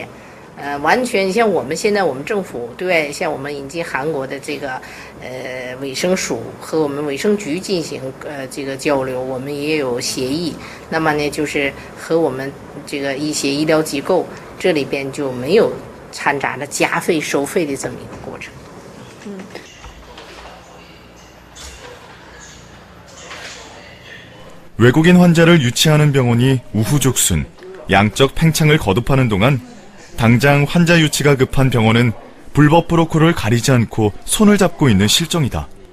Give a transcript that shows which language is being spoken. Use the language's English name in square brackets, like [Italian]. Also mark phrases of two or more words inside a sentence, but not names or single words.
[Chinese] 完全像我们现在我们政府对外，像我们引进韩国的这个卫生署和我们卫生局进行这个交流，我们也有协议。那么呢，就是和我们这个一些医疗机构这里边就没有掺杂着加费收费的这么一个过程。 [Korean] 외국인 환자를 유치하는 병원이 우후죽순, 양적 팽창을 거듭하는 동안 당장 환자 유치가 급한 병원은 불법 브로커를 가리지 않고 손을 잡고 있는 실정이다.